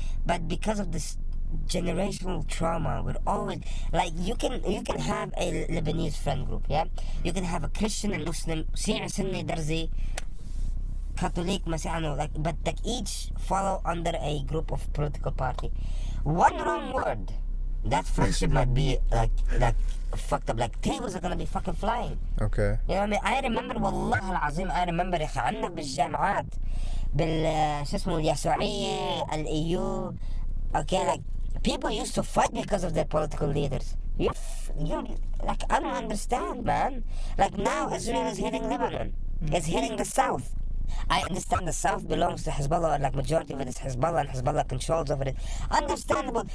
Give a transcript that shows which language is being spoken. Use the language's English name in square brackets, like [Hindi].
[English] But because of this generational trauma, we're always like, you can have a Lebanese friend group, yeah? You can have a Christian and Muslim, Shia, Sunni, Darzi, Catholic, Masiano, like, but like each follow under a group of political party. One wrong word, that friendship might be like fucked up. Like tables are gonna be fucking flying. Okay. You know what I mean? I remember [Arabic] والله العظيم I remember يا اخي عندنا بالجامعات شو اسمه اليسوعية الإيو. [English] Okay, like people used to fight because of their political leaders. You like, I don't understand, man. Like now Israel is hitting Lebanon. It's hitting the south. I understand the south belongs to Hezbollah, or like majority of it is Hezbollah, and Hezbollah controls over it. Understandable.